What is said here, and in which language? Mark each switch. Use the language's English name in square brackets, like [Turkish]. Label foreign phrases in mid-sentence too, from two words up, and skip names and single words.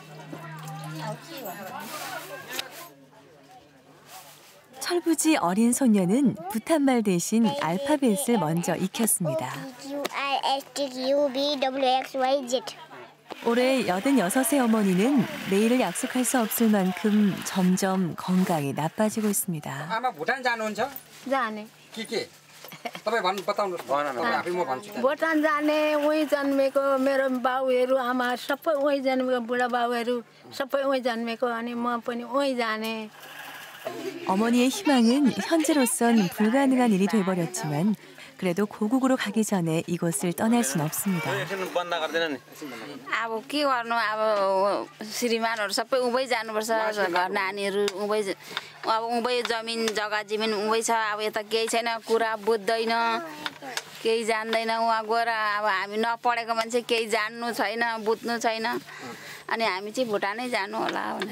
[Korean] 철부지 어린 소녀는 부탄말 대신 알파벳을 먼저 익혔습니다. 올해 86의 어머니는 내일을 약속할 수 없을 만큼 점점 건강이 나빠지고 있습니다. [Nepali] आमा भुटान जानुहुन्छ? जाने के भुटान जाने उहीँ जन्मेको मेरो बाउहरू आमा सबै उहीँ जन्मेको बुढा बाउहरू सबै उहीँ जन्मेको अनि म पनि उहीँ जाने. [Korean] 어머니의 희망은 현재로선 불가능한 일이 돼버렸지만 그래도 고국으로 가기 전에 이곳을 떠날 순 없습니다. [Nepali] अब के गर्नु अब श्रीमानहरू सबै उभै जानुपर्छ घर नानीहरू उभै अब उभै जमिन जग्गा जमिन उभै छ अब यता केही छैन कुरा बुझ्दैन केही जान्दैन उहाँ गएर अब हामी नपढेको मान्छे केही जान्नु छैन बुझ्नु छैन अनि हामी चाहिँ भुटानै जानु होला भनेर.